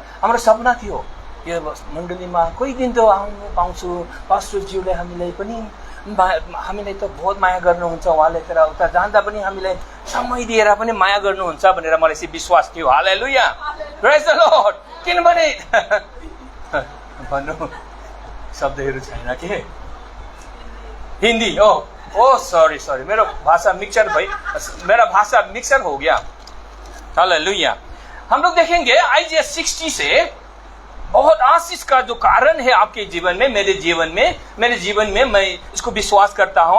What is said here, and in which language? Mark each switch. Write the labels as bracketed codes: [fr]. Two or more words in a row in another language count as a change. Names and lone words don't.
[ne] हाम्रो सपना थियो यो मण्डलीमा कोही दिन त आउनु पाउँछु, पास्टरज्यूले हामीलाई त बहुत माया गर्नुहुन्छ उहाँले, तर उता जाँदा पनि हामीलाई समय दिएर पनि माया गर्नुहुन्छ भनेर मलाई चाहिँ विश्वास थियो। [en] hallelujah, praise the Lord. [ne] किनभने भन्नु शब्दहरू छैन के हिन्दी। [hi] ओ सॉरी, मेरा भाषा मिक्सर हो गया। हालेलुया। हम लोग देखेंगे आइजिया 60 से बहुत आशीष का जो कारण है आपके जीवन में, मेरे जीवन में मैं इसको विश्वास करता हूं।